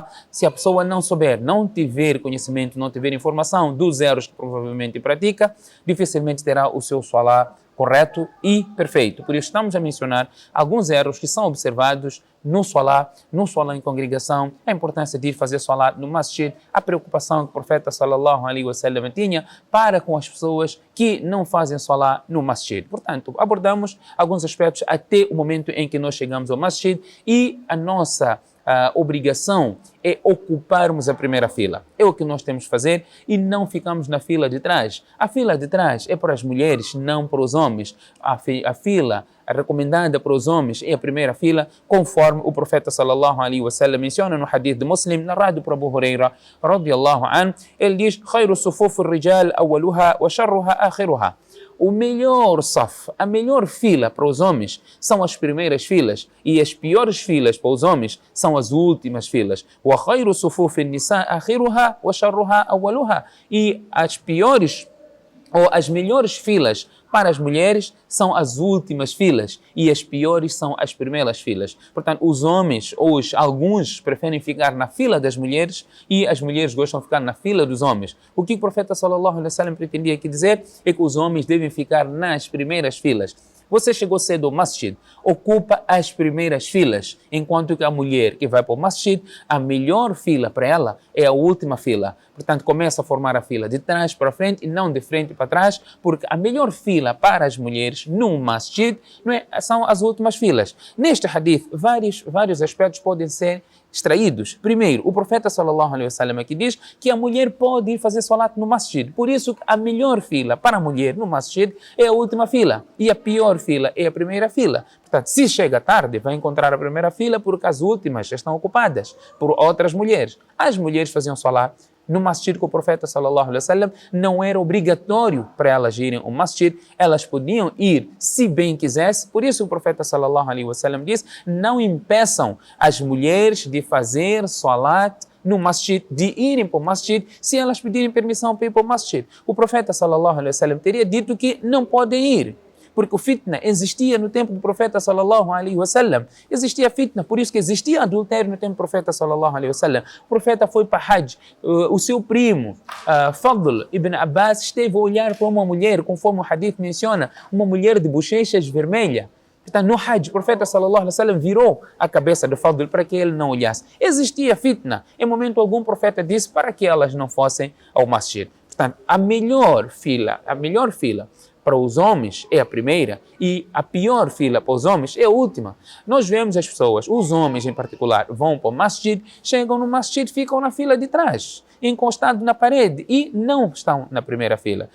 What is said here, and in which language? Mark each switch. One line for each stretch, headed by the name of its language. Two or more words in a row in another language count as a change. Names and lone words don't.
Portuguese: Se a pessoa não souber, não tiver conhecimento, não tiver informação dos erros que provavelmente pratica, dificilmente terá o seu salah correto e perfeito. Por isso estamos a mencionar alguns erros que são observados no salah em congregação, a importância de ir fazer salah no masjid, a preocupação que o profeta
Arabic: صلى الله عليه وسلم
Portuguese: tinha para com as pessoas que não fazem salah no masjid. Portanto, abordamos alguns aspectos até o momento em que nós chegamos ao masjid, e a nossa obrigação é ocuparmos a primeira fila. É o que nós temos que fazer e não ficamos na fila de trás. A fila de trás é para as mulheres, não para os homens. A fila recomendada para os homens é a primeira fila, conforme o profeta
Arabic: صلى الله عليه وسلم
Portuguese: menciona no hadith de Muslim, narrado por Abu Huraira
Arabic: رضي الله عنه.
Portuguese: Ele diz:
Arabic: "خير صفوف الرجال أولها وشرها آخرها."
Portuguese: O melhor saf, a melhor fila para os homens são as primeiras filas, e as piores filas para os homens são as últimas filas.
Arabic: وخير صفوف النساء آخرها وشرها أولها.
Portuguese: E as piores ou as melhores filas para as mulheres são as últimas filas, e as piores são as primeiras filas. Portanto, os homens, alguns preferem ficar na fila das mulheres, e as mulheres gostam de ficar na fila dos homens. O que o profeta
Arabic: صلى الله عليه وسلم
Portuguese: pretendia aqui dizer é que os homens devem ficar nas primeiras filas. Você chegou cedo ao masjid, ocupa as primeiras filas, enquanto que a mulher que vai para o masjid, a melhor fila para ela é a última fila. Portanto, começa a formar a fila de trás para frente e não de frente para trás, porque a melhor fila para as mulheres no masjid são as últimas filas. Neste hadith, vários aspectos podem ser extraídos. Primeiro, o profeta
Arabic: صلى الله عليه وسلم
Portuguese: aqui diz que a mulher pode ir fazer salat no masjid. Por isso, a melhor fila para a mulher no masjid é a última fila, e a pior fila é a primeira fila. Portanto, se chega tarde, vai encontrar a primeira fila, porque as últimas estão ocupadas por outras mulheres. As mulheres faziam salat no masjid com o profeta
Arabic: صلى الله عليه وسلم,
Portuguese: não era obrigatório para elas irem ao masjid, elas podiam ir se bem quisessem. Por isso o profeta
Arabic: صلى الله عليه وسلم
Portuguese: diz: não impeçam as mulheres de fazer salat no masjid, de irem para o masjid, se elas pedirem permissão para ir para o masjid. O profeta
Arabic: صلى الله عليه وسلم
Portuguese: teria dito que não podem ir, porque o fitna existia no tempo do profeta
Arabic: صلى الله عليه وسلم.
Portuguese: Existia fitna, por isso que existia adultério no tempo do profeta
Arabic: صلى الله عليه وسلم.
Portuguese: O profeta foi para Hajj, o seu primo, Fadl ibn Abbas, esteve a olhar para uma mulher, conforme o hadith menciona, uma mulher de bochechas vermelhas. Então, no Hajj, o profeta
Arabic: صلى الله عليه وسلم
Portuguese: virou a cabeça de Fadl para que ele não olhasse. Existia fitna. Em momento algum, o profeta disse para que elas não fossem ao masjid. Portanto, a melhor fila para os homens é a primeira, e a pior fila para os homens é a última. Nós vemos as pessoas, os homens em particular, vão para o masjid, chegam no masjid, ficam na fila de trás, encostados na parede, e não estão na primeira fila.